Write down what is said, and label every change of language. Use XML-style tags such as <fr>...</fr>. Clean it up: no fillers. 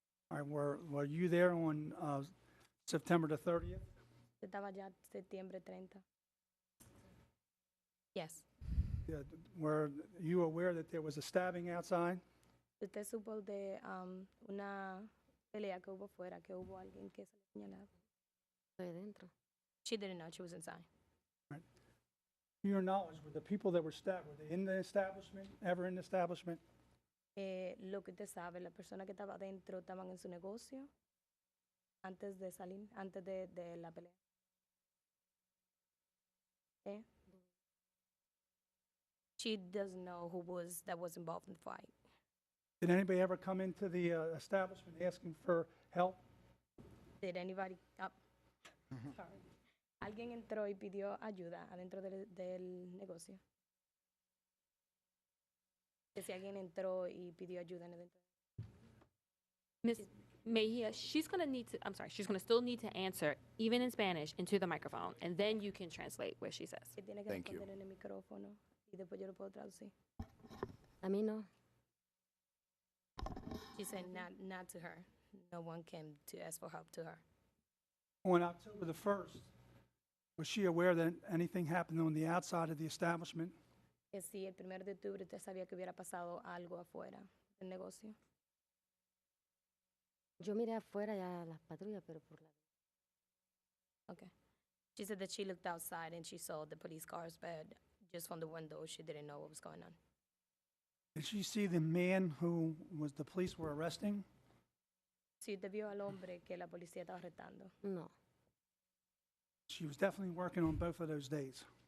<en>All right, were you there on September the 30th?</en> <es>Estaba ya septiembre 30.</es> <en>Yes. Yeah, were you aware that there was a stabbing outside?</en> <es>¿Usted supo de una pelea que hubo fuera, que hubo alguien que se le señalaba? Estoy dentro.</es> <en>She didn't know she was inside. To your knowledge, were the people that were stabbed, were they in the establishment, ever in the establishment?</en> <es>Lo que usted sabe, las personas que estaban dentro estaban en su negocio antes de salir, antes de la pelea.</es> <en>She doesn't know who was involved in the fight. Did anybody ever come into the establishment asking for help? Did anybody? Sorry.</en> <es>¿Alguien entró y pidió ayuda adentro del negocio? Que si alguien entró y pidió ayuda adentro.</es> <en>Ms. Mejia, she's going to still need to answer, even in Spanish, into the microphone, and then you can translate what she says.</en> <es>Que tiene que</es> <en>Thank you.</en> <es>responder en el micrófono y después yo lo puedo traducir. A mí no.</es> <en>She said not to her. No one came to ask for help to her. On October the 1st, was she aware that anything happened on the outside of the establishment?</en> <es>Que si el 1 de octubre usted sabía que hubiera pasado algo afuera del negocio. Yo miré afuera ya las patrullas, pero por la...</es> <en>Okay. She said that she looked outside and she saw the police cars, but just from the window, she didn't know what was going on. Did she see the man who the police were arresting?</en> <es>Si usted vio al hombre que la policía estaba arrestando, No.</es> <en>She was definitely working on both of those days.</en>